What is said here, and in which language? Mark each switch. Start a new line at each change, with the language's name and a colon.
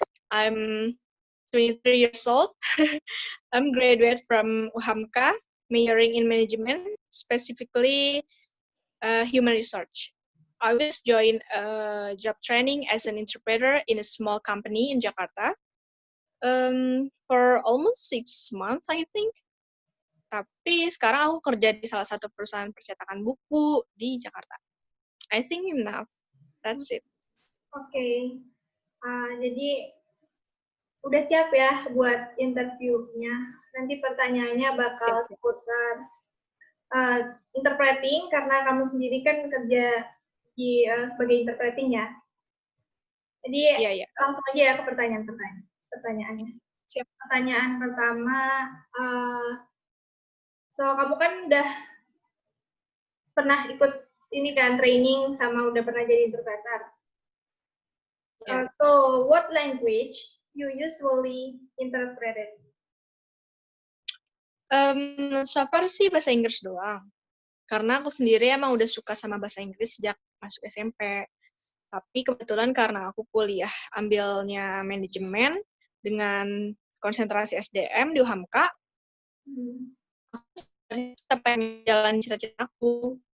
English: I'm 23 years old. I'm graduate from UHAMKA, majoring in management, specifically human research. I was joined job training as an interpreter in a small company in Jakarta for almost 6 months, I think.
Indonesian: Tapi sekarang aku kerja di salah satu perusahaan percetakan buku di Jakarta.
English: I think enough. That's it.
Indonesian: Oke, jadi udah siap ya buat interviewnya. Nanti pertanyaannya bakal Siap. seputar interpreting karena kamu sendiri kan kerja di sebagai interpreting ya. Jadi Iya. langsung aja ya ke pertanyaannya. Siap. Pertanyaan pertama, kamu kan udah pernah ikut ini kan training sama udah pernah jadi interpreter.
English: Yeah. So what language you usually interpreted? So far
Indonesian: sih bahasa Inggris doang. Karena aku sendiri emang udah suka sama bahasa Inggris sejak masuk SMP. Tapi kebetulan karena aku kuliah ambilnya manajemen dengan konsentrasi SDM di UHAMKA, aku tetap pengen jalan cita-cita aku.